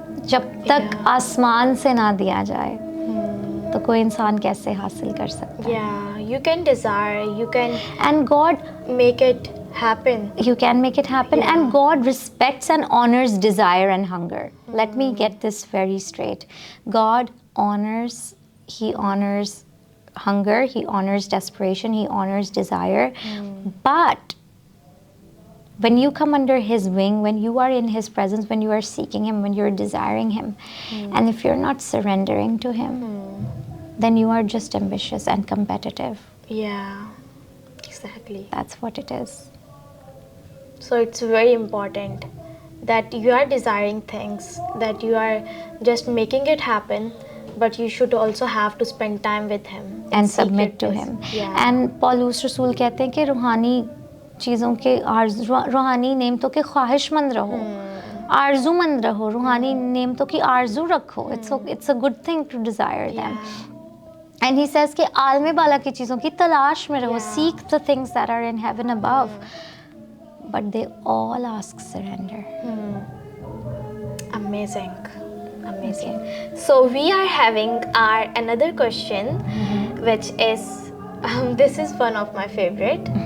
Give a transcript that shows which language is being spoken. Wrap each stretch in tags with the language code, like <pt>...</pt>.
<ur>جب تک آسمان سے نہ دیا جائے تو کوئی انسان کیسے حاصل کر سکتا ہے؟</ur> <en>Yeah, you can desire, you can And God make it happen. You can make it happen. And God respects and honors desire and hunger. Let me get this very straight. God honors, He honors hunger, He honors desperation, He honors desire. But when you come under His wing, when you are in His presence, when you are seeking Him, when you're desiring Him, and if you're not surrendering to Him, then you are just ambitious and competitive. Yeah, exactly. That's what it is. So it's very important that you are desiring things, that you are just making it happen, but you should also have to spend time with Him And submit to Him.</en> <ur>And پالوس رسول کہتے ہیں کہ روحانی چیزوں کے روحانی نعمتوں کے خواہش مند رہو, آرزو مند رہو, روحانی نعمتوں کی آرزو رکھو.</ur> <en>It's a good thing to desire them. And he says</en> <ur>کہ عالم بالا کی چیزوں کی تلاش میں رہو.</ur> <en>Seek the things that are in heaven above. But they all ask surrender. Amazing. Amazing. So we are having our another question, which is, this is one of my favorite.</en>